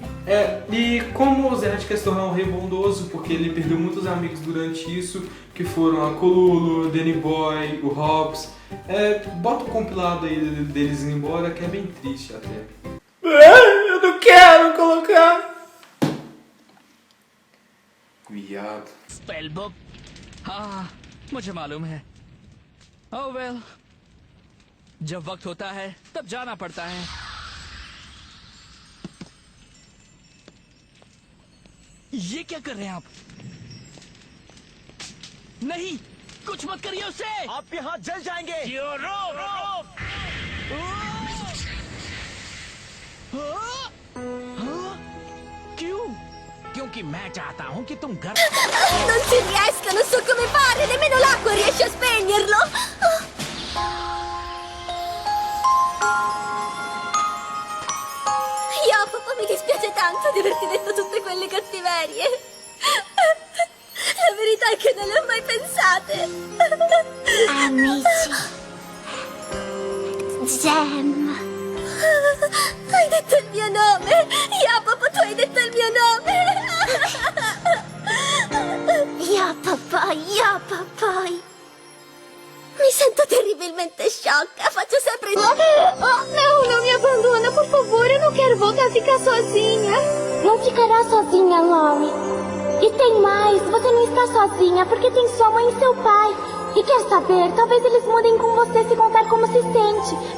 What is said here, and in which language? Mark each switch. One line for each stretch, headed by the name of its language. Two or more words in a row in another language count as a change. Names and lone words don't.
Portuguese: E como o Zed quer se tornar um rei bondoso, porque ele perdeu muitos amigos durante isso, que foram a Kolulu, o Danny Boy, o Hobbs. Bota o compilado aí deles indo embora, que é bem triste até. Eu não quero colocar. Viado. Spellbook?
Hindi: हाँ, मुझे मालूम है।
English: Oh well,
Hindi: जब वक्त होता है तब जाना पड़ता है। ये क्या कर रहे हैं आप? नहीं, कुछ मत करिए उससे। आपके हाथ जल जाएंगे। रोक। क्यों? क्योंकि मैं चाहता हूँ कि तुम घर
Italian: Non ci riesco, non so come fare, nemmeno l'acqua riesce a spegnerlo. Papà, mi dispiace tanto di averti detto tutte quelle cattiverie. La verità è che non le ho mai pensate. Amici. Gem. Hai detto il mio nome. Papà, tu hai detto il mio nome. Papà. Mi sento terribilmente sciocca, faccio sempre...
Portuguese: não me abandona, por favor, eu não quero voltar a ficar sozinha. Não ficará sozinha, Lori. E tem mais, você não está sozinha, porque tem sua mãe e seu pai. E quer saber, talvez eles mudem com você se contar como se sente.